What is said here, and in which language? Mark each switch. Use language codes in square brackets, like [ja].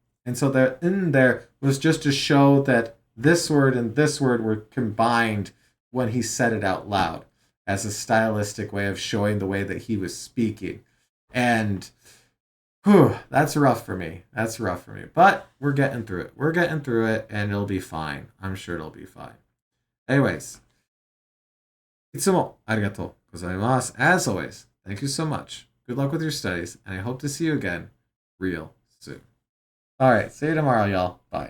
[en] And so the in there was just to show that this word and this word were combined when he said it out loud as a stylistic way of showing the way that he was speaking. And whew, that's rough for me. That's rough for me. But we're getting through it. We're getting through it and it'll be fine. I'm sure it'll be fine. [ja] Anyways, いつもありがとうございます. [en] As always, thank you so much. Good luck with your studies, and I hope to see you again real soon. All right, see you tomorrow, y'all. Bye.